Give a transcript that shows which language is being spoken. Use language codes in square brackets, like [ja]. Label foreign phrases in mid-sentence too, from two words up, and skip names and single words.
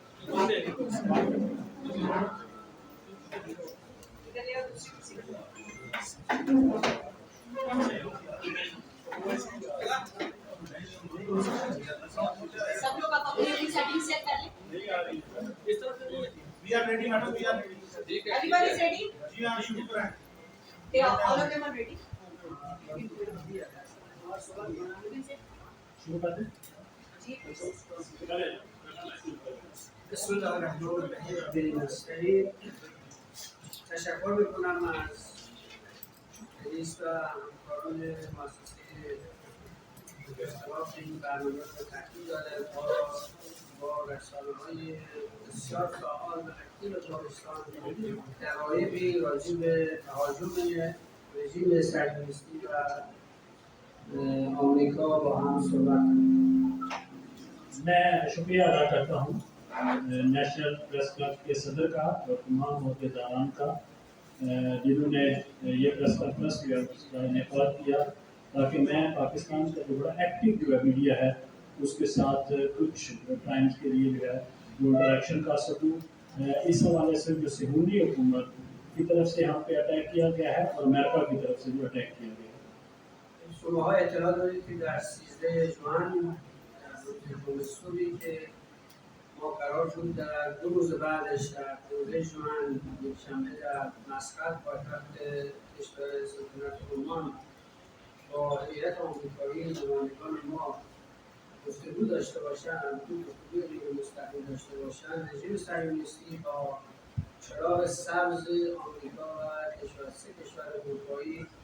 [ur] سب لوگ آپ اپنی سیٹنگ سیٹ کر لیں. اس طرف سے [en] We are ready madam, we are ready. Everyone is ready? [ur] جی ہاں، شروع کریں. [en] They all of them are ready. [ur] شروع کر دیں जी [ar] بسم الله الرحمن الرحیم. [fa] بریم مستقیم. تشکر میکنم از رئیس و همکاران مؤسسه اختلاف این برنامه رو تحویل داده با رسانه‌های بسیار فعال و اکتیو تابستان دقایقی راجع به تهاجم رژیم صهیونیستی و آمریکا با هم صحبت کنیم. [ur] میں شکریہ ادا کرتا ہوں نیشنل پریس کلب کے صدر کا اور تمام عہدیداران کا جنہوں نے یہ [en] press conference [ur] جو ہے اس کا انعقاد کیا تاکہ میں پاکستان کا جو بڑا ایکٹو جو ہے میڈیا ہے اس کے ساتھ کچھ ٹائمز کے لیے جو ہے وہ انٹریکشن کر سکوں. اس حوالے سے جو صیہونی حکومت کی طرف سے یہاں پہ اٹیک کیا گیا ہے اور امریکہ کی طرف سے جو اٹیک کیا گیا ہے. [fa] شماها اطلاع دارید که در 13 ژوئن صبحی که ما قرار شد در 2 روز بعدش در 15 ژوئن یکشنبه در مسقط پایتخت کشور سلطنت عمان با هیئت آمریکایی نمایندگان ما گفتگو داشته باشند، گفتگوی غیر مستقیم داشته باشند، رژیم صهیونیستی با چراغ سبز آمریکا و سه کشور اروپایی